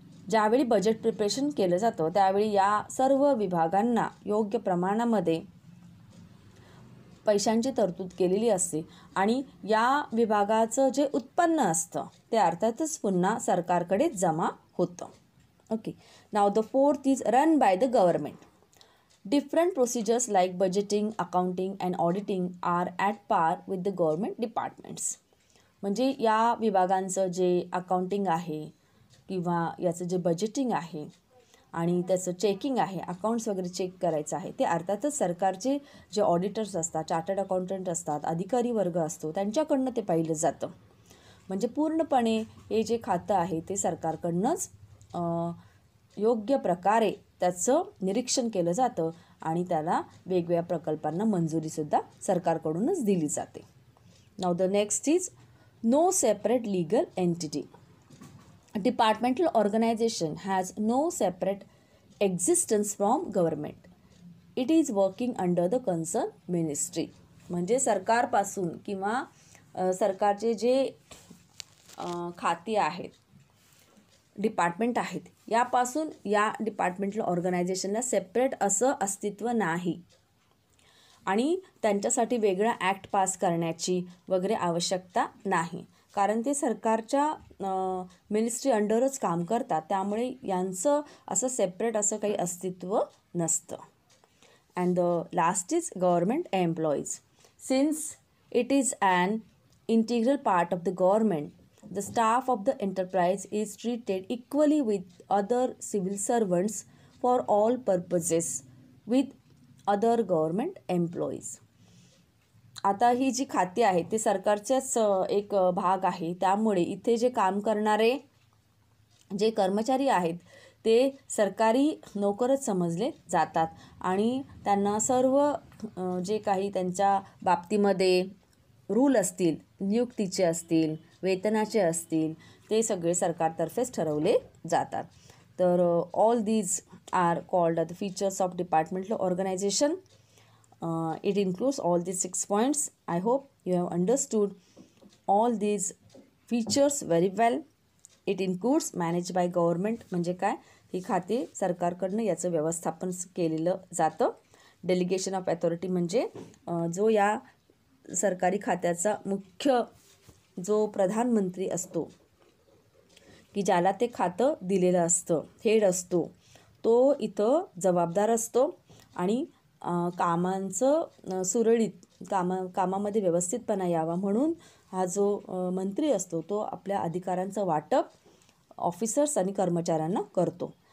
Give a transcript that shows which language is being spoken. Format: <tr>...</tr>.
<mr>ज्यावेळी budget preparation केलं जातं त्यावेळी या सर्व विभागांना योग्य प्रमाणामध्ये पैशांची तरतूद केलेली असते आणि या विभागाचं जे उत्पन्न असतं ते अर्थातच पुन्हा सरकारकडे जमा होतं.</mr> <en>Okay, now the fourth is run by the government. Different procedures like budgeting, accounting and auditing are at par with the government departments.</en> <mr>म्हणजे या विभागांचं जे अकाउंटिंग आहे किंवा याचं जे बजेटिंग आहे आणि त्याचं चेकिंग आहे, अकाउंट्स वगैरे चेक करायचं आहे ते अर्थातच सरकारचे जे ऑडिटर्स असतात, चार्टर्ड अकाउंटंट असतात, अधिकारी वर्ग असतो त्यांच्याकडनं ते पाहिलं जातं. म्हणजे पूर्णपणे हे जे खातं आहे ते सरकारकडनंच योग्य प्रकारे त्याचं निरीक्षण केलं जातं आणि त्याला वेगवेगळ्या प्रकल्पांना मंजुरीसुद्धा सरकारकडूनच दिली जाते.</mr> <en>Now the next is no separate legal entity. Departmental organisation has no separate existence from government. It is working under the concern ministry.</en> <mr>म्हणजे सरकारपासून किंवा सरकारचे जे खाती आहेत, डिपार्टमेंट आहेत, यापासून या डिपार्टमेंटल ऑर्गनायझेशनला सेपरेट असं अस्तित्व नाही आणि त्यांच्यासाठी वेगळा ॲक्ट पास करण्याची वगैरे आवश्यकता नाही, कारण ते सरकारच्या मिनिस्ट्री अंडरच काम करतात. त्यामुळे यांचं असं सेपरेट असं काही अस्तित्व नसतं.</mr> <en>And the last is government employees. Since it is an integral part of the government, the staff of the enterprise is treated equally with other civil servants for all purposes with other government employees.</en> <mr>आता ही जी खाती आहेत ते सरकारच्याच एक भाग आहे, त्यामुळे इथे जे काम करणारे जे कर्मचारी आहेत ते सरकारी नोकरच समजले जातात आणि त्यांना सर्व जे काही त्यांच्या बाबतीमध्ये रूल असतील, नियुक्तीचे असतील, वेतनाचे असतील, ते सगळे सरकारतर्फेच ठरवले जातात.</mr> <en>तर all these are called the features of departmental organisation. It includes all these 6 points. I hope you have understood all these features very well. It includes managed by government</en> <mr>म्हणजे काय, ही खाते सरकारकडनं याचं व्यवस्थापन केलेलं जातं. डेलिगेशन ऑफ अथॉरिटी म्हणजे जो या सरकारी खात्याचा मुख्य जो प्रधानमंत्री असतो की ज्याला ते खातं दिलेलं असतं, हेड असतो, तो इथं जबाबदार असतो आणि कामांचं सुरळीत कामामध्ये व्यवस्थितपणा यावा म्हणून हा जो मंत्री असतो तो आपल्या अधिकारांचं वाटप ऑफिसर्स आणि कर्मचाऱ्यांना करतो.</mr>